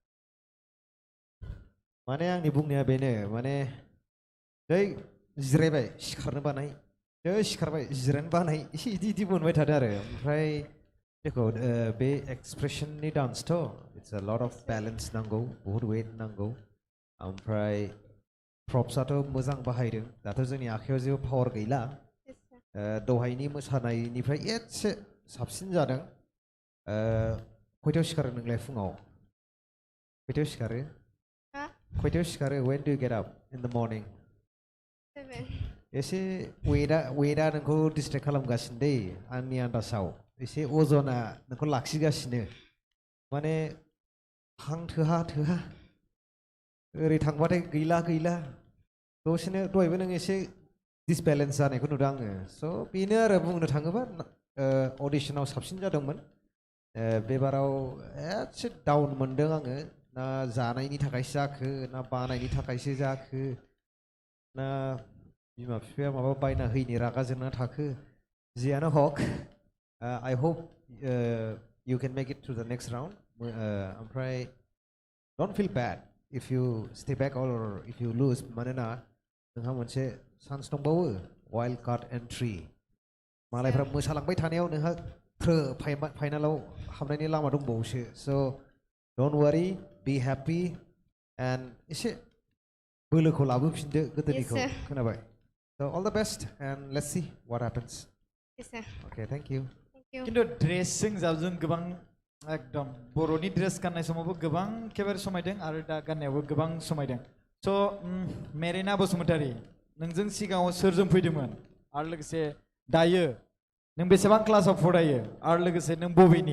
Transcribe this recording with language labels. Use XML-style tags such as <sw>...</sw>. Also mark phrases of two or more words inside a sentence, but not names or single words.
<brx>माने आंनि बुंनाया बेनो माने जै जिरायबाय सिखारनो बानाय जै सिखारबाय जिरायनो बानाय एसे इदि मोनबाय थादों आरो ओमफ्राय देखो बे एक्सप्रेसननि डान्सथ'</brx> <en>it's a lot of balance</en> <brx>नांगौ बहुत वेट नांगौ ओमफ्राय प्रप्सआथ' मोजां बाहायदों दाथ' जोंनि आखायाव जेबो पावार गैला दहायनि मोसानायनिफ्राय एसे साबसिन जादों खयथायाव सिखारो नोंलाय फुङाव खयथायाव सिखारो खयथायाव सिखारो</brx> <en>when do you get up in the morning</en> <brx>7 एसे वेटआ नोंखौ डिस्ट्रेक्ट खालामगासिनो दै आंनि आन्दाजाव एसे अजना नोंखौ लाखिगासिनो माने हां थोहा ओरै थांबाथाय गैला दसेनो दहायबो नों एसे डिसबेलेन्स जानायखौ नुदों आङो स' बेनो आरो बुंनो थाङोबा अडिशनाव साबसिन जादोंमोन बेबाराव एसे डाउन मोनदों आङो ना जानायनि थाखायसो जाखो ना बानायनि थाखायसो जाखो ना बिमा बिफाया माबा बायना होयैनि रागा जोंना थाखो जियानो हक</brx> <en>I hope you can make it to the next round ओमफ्राय don't feel bad if you stay back or if you lose</en> <brx>मानोना नोंहा मोनसे चान्स दंबावो वाइल्ड कार्ड एन्ट्रि मालायफ्रा मोसालांबाय थानायाव नोंहा फाइनालाव हाबनायनि लामा दंबावोसो स'</brx> <en>don't worry be happy and</en> <brx>एसे बोलोखौ लाबोफिनदो गोदोनिखौ खोनाबाय</brx> <en>so all the best and let's see what happens yes sir okay thank you</en> <brx>खिन्थु ड्रेसजों जाबजों गोबां एकदम बर'नि ड्रेस गाननाय समावबो गोबां एखेबारे समायदों आरो दा गाननायावबो गोबां समायदों स' मेरिना बसुमतारी नोंजों सिगाङाव सोरजों फैदोंमोन आरो लोगोसे दायो नों बेसेबां क्लासाव फरायो आरो लोगोसे नों बबेनि</brx>